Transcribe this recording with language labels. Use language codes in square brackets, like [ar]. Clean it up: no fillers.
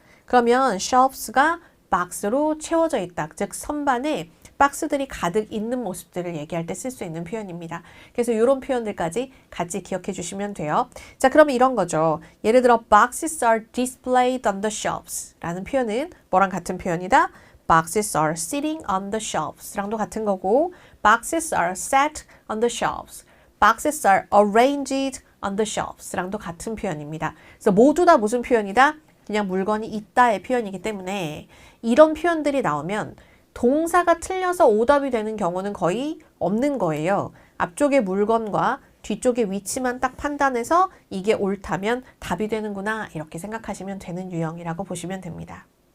[ko] 그러면 shelves가 박스로 채워져 있다. 즉 선반에 박스들이 가득 있는 모습들을 얘기할 때 쓸 수 있는 표현입니다. 그래서 이런 표현들까지 같이 기억해 주시면 돼요. 자, 그러면 이런 거죠. 예를 들어 [en] boxes are displayed on the shelves [ko] 라는 표현은 뭐랑 같은 표현이다? [en] boxes are sitting on the shelves [ko] 랑도 같은 거고 [en] boxes are set on the shelves, boxes are arranged on the shelves [ko] 랑도 같은 표현입니다. 그래서 모두 다 무슨 표현이다? 그냥 물건이 있다의 표현이기 때문에 이런 표현들이 나오면 동사가 틀려서 오답이 되는 경우는 거의 없는 거예요. 앞쪽의 물건과 뒤쪽의 위치만 딱 판단해서 이게 옳다면 답이 되는구나 이렇게 생각하시면 되는 유형이라고 보시면 됩니다.